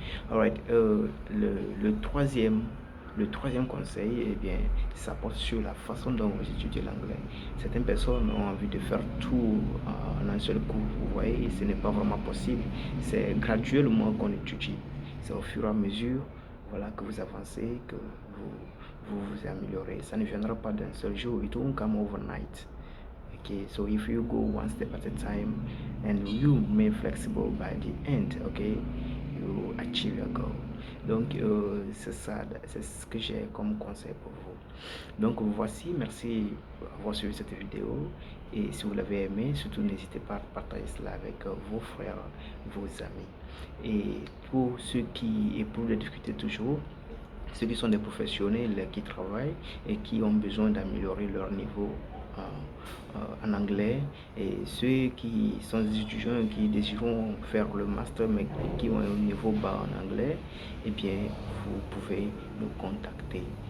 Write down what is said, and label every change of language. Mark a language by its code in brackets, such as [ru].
[fr] Alright, le troisième conseil, eh bien, ça porte sur la façon dont vous étudiez l'anglais. Certaines personnes ont envie de faire tout en un seul coup. Vous voyez, ce n'est pas vraiment possible. C'est graduellement qu'on étudie. C'est au fur et à mesure, voilà, que vous avancez, que vous améliorez. Ça ne viendra pas d'un seul jour. [en] It won't come overnight. Okay, so if you go one step at a time and you remain flexible by the end, okay, you achieve your goal. [fr] Donc c'est ça, c'est ce que j'ai comme conseil pour vous. Donc voici, merci d'avoir suivi cette vidéo, et si vous l'avez aimé, surtout n'hésitez pas à partager cela avec vos frères, vos amis. Et pour ceux qui éprouvent des difficultés toujours, ceux qui sont des professionnels qui travaillent et qui ont besoin d'améliorer leur niveau en anglais, et ceux qui sont des étudiants qui désirent faire le master mais qui ont un niveau bas en anglais, eh bien vous pouvez nous contacter.